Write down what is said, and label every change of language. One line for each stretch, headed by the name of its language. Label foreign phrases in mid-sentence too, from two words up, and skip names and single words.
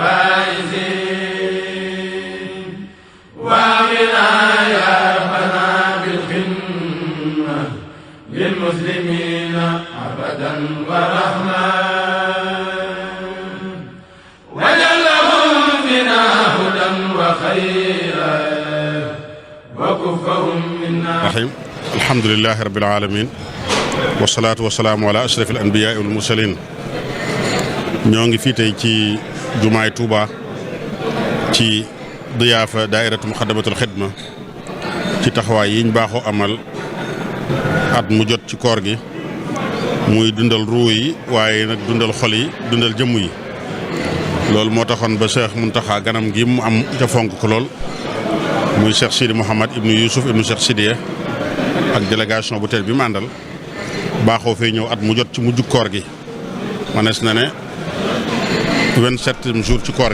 Arabic: فائزين وامنا يا ربنا بالخدمة للمسلمين أبدا ورحمة وجعلهم بنا هدى وخيرا وكفهم منا رحيم الحمد لله رب العالمين والصلاة والسلام على أشرف الأنبياء والمرسلين
Wolof: ñoo ngi fii tey ci jumaay Touba ci diyaafa daairatu muxaddamatul xidma ci taxawaay yiñ baaxoo amal at mu jot ci koor gi muy dundal ruu yi waaye nag dundal xol yi dundal jëmm yi loolu moo taxoon ba Cheikh Muntaxa ganam gi mu am ca fonk ko lool muy Cheikh Sidi Mouhamad ibnu Youssouf ibnu Cheikh Sidiya ak délégation bu teel bi mu àndal baaxoo fee ñëw at mu jot ci mujj koor gi manees na ne 27e jour ci koor